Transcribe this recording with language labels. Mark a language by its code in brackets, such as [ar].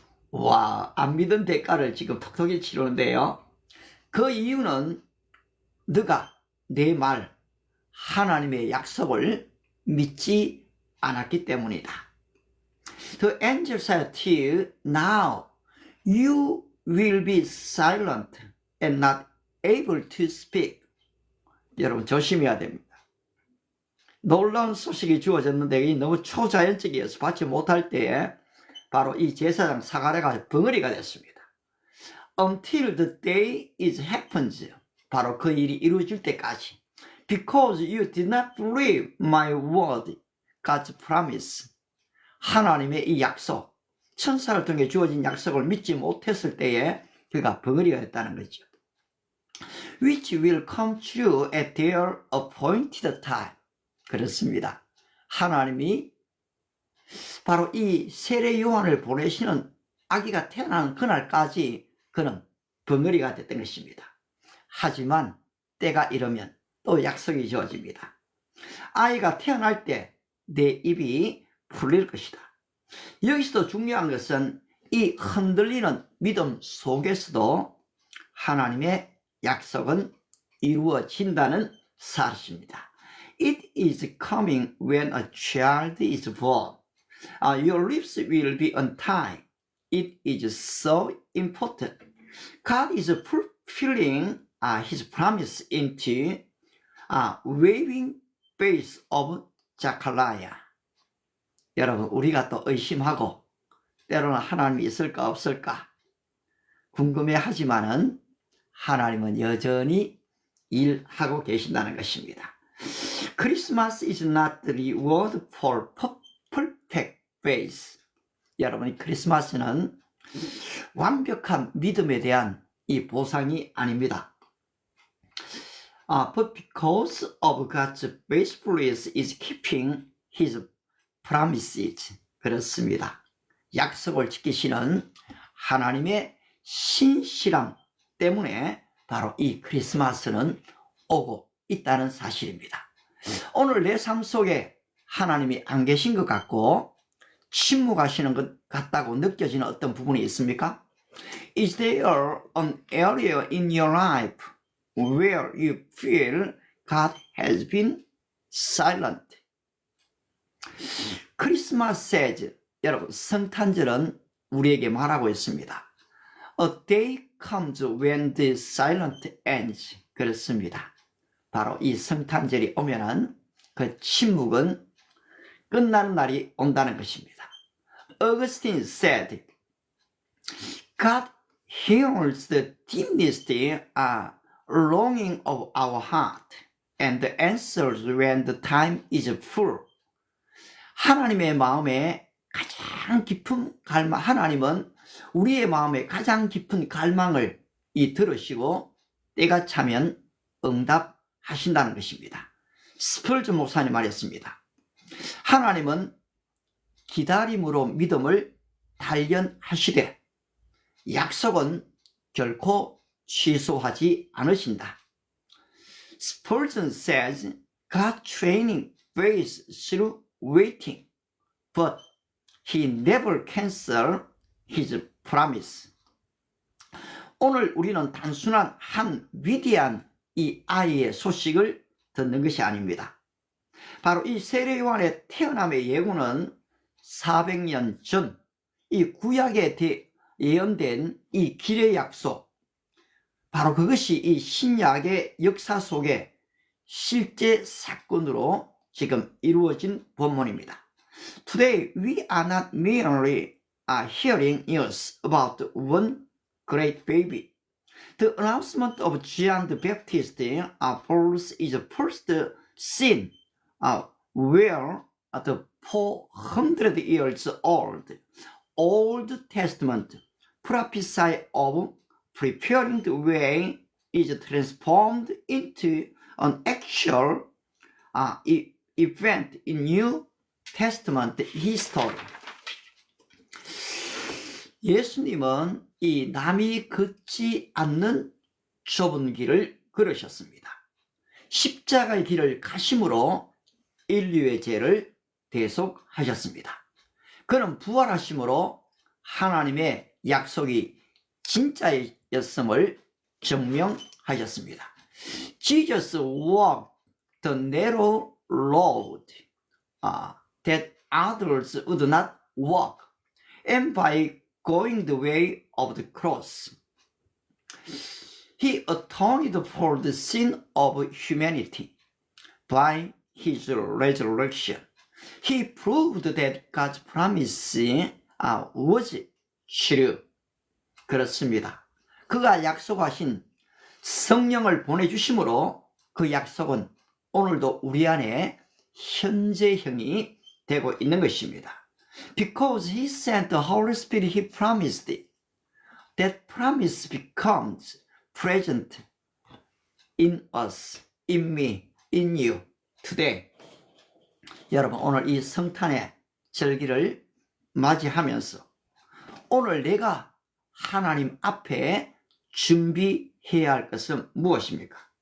[ko] 와, 안 믿은 대가를 지금 톡톡히 치르는데요. 그 이유는 너가 내 말, 하나님의 약속을 믿지 않았기 때문이다. [en] The angel said to you, now you will be silent and not able to speak. [ko] 여러분 조심해야 됩니다. 놀라운 소식이 주어졌는데 이 너무 초자연적이어서 받지 못할 때에 바로 이 제사장 사가랴가 벙어리가 됐습니다. [en] Until the day it happens. [ko] 바로 그 일이 이루어질 때까지. [en] Because you did not believe my word, God's promise. [ko] 하나님의 이 약속, 천사를 통해 주어진 약속을 믿지 못했을 때에 그가 벙어리가 됐다는 거죠. [en] Which will come true at their appointed time. [ko] 그렇습니다. 하나님이 바로 이 세례 요한을 보내시는 아기가 태어나는 그날까지 그는 벙어리가 됐던 것입니다. 하지만 때가 이르면 또 약속이 주어집니다. 아이가 태어날 때 내 입이 풀릴 것이다. 여기서도 중요한 것은 이 흔들리는 믿음 속에서도 하나님의 약속은 이루어진다는 사실입니다. [en] It is coming when a child is born. Your lips will be untied. It is so important. God is fulfilling His promise into waving face of Zechariah. [ko] 여러분, 우리가 또 의심하고 때로는 하나님이 있을까 없을까 궁금해하지만은 하나님은 여전히 일하고 계신다는 것입니다. [en] Christmas is not the reward for perfect faith. [ko] 여러분, 크리스마스는 완벽한 믿음에 대한 이 보상이 아닙니다. [en] But because of God's faithfulness is keeping His promises. [ko] 그렇습니다. 약속을 지키시는 하나님의 신실함 때문에 바로 이 크리스마스는 오고 있다는 사실입니다. 오늘 내 삶 속에 하나님이 안 계신 것 같고 침묵하시는 것 같다고 느껴지는 어떤 부분이 있습니까? [en] Is there an area in your life where you feel God has been silent? [ko] 크리스마스 says, 여러분, 성탄절은 우리에게 말하고 있습니다. [en] A day comes when the silence ends. [ko] 그렇습니다. 바로 이 성탄절이 오면은 그 침묵은 끝나는 날이 온다는 것입니다. [en] Augustine said, God hears the deepest longing of our heart and answers when the time is full. [ko] 하나님의 마음에 가장 깊은 갈망, 하나님은 우리의 마음에 가장 깊은 갈망을 들으시고 때가 차면 응답하신다는 것입니다. 스펄전 목사님 말했습니다. 하나님은 기다림으로 믿음을 단련하시되 약속은 결코 취소하지 않으신다. [en] Spurgeon says, God training faith through waiting, but He never cancels His promise. [ko] 오늘 우리는 단순한 한 위대한 이 아이의 소식을 듣는 것이 아닙니다. 바로 이 세례 요한의 태어남의 예고는 400년 전 이 구약에 예언된 이 길의 약속, 바로 그것이 이 신약의 역사 속에 실제 사건으로 지금 이루어진 본문입니다. [en] Today we are not merely hearing news about one great baby. The announcement of John the Baptist is the first seen where the 400 years Old Testament prophesy of preparing the way is transformed into an actual event in New Testament history. [ko] 예수님은 이 남이 걷지 않는 좁은 길을 걸으셨습니다. 십자가의 길을 가심으로 인류의 죄를 대속하셨습니다. 그는 부활하심으로 하나님의 약속이 진짜였음을 증명하셨습니다. [en] Jesus walked the narrow road that others would not walk, and by going the way of the cross, He atoned for the sin of humanity. By His resurrection, He proved that God's promise was true. [ko] 그렇습니다. 그가 약속하신 성령을 보내주심으로 그 약속은 오늘도 우리 안에 현재형이 되고 있는 것입니다. [en] Because He sent the Holy Spirit He promised, that promise becomes present in us, in me, in you, today. [ko] 여러분, 오늘 이 성탄의 절기를 맞이하면서 오늘 내가 하나님 앞에 준비해야 할 것은 무엇입니까?